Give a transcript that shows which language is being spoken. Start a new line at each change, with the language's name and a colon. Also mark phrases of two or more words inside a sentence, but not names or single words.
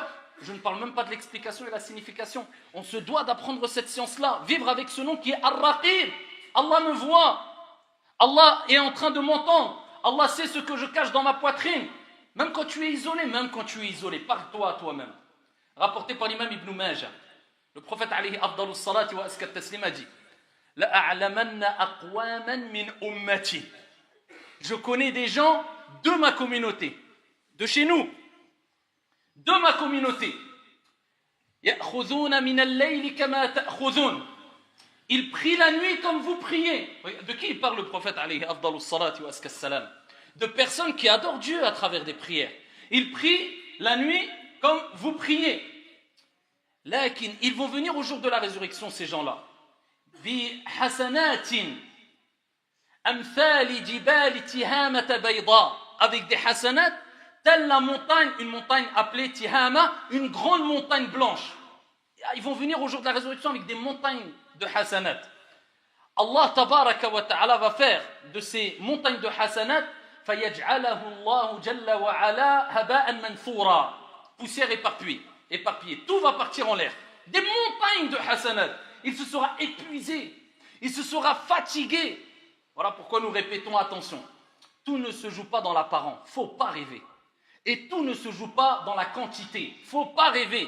French: Je ne parle même pas de l'explication et la signification. On se doit d'apprendre cette science-là, vivre avec ce nom qui est Ar-Raqib. Allah me voit. Allah est en train de m'entendre. Allah sait ce que je cache dans ma poitrine. Même quand tu es isolé, parle-toi à toi-même. Rapporté par l'imam Ibn Majah, le prophète
Arabic: عليه أفضل الصلاة وأزكى التسليم
French: a dit
Arabic: لأعلمن أقواما من أمتي.
French: Je connais des gens de ma communauté, de chez nous, de ma communauté.
Arabic: يأخذون من الليل كما تأخذون.
French: Ils prient la nuit comme vous priez. De qui il parle le prophète
Arabic: عليه أفضل الصلاة وأزكى السلام?
French: De personnes qui adorent Dieu à travers des prières. Ils prient la nuit comme vous priez. Lakin, ils vont venir au jour de la résurrection, ces gens-là.
Arabic: بحسنات أمثال جبال تهامة بيضاء,
French: avec des hasanat, telle la montagne, une montagne appelée Tihama, une grande montagne blanche. Ils vont venir au jour de la résurrection avec des montagnes de hasanat.
Arabic: الله تبارك وتعالى
French: va faire de ces montagnes de hasanat
Arabic: فَيَجْعَلَهُ اللَّهُ جَلَّ وَعَلَا هَبَاءً مَنْثُورًا,
French: poussière éparpillée. Tout va partir en l'air. Des montagnes de hasanat. Il se sera épuisé, il se sera fatigué. Voilà pourquoi nous répétons, attention, tout ne se joue pas dans l'apparent, faut pas rêver. Et tout ne se joue pas dans la quantité, faut pas rêver.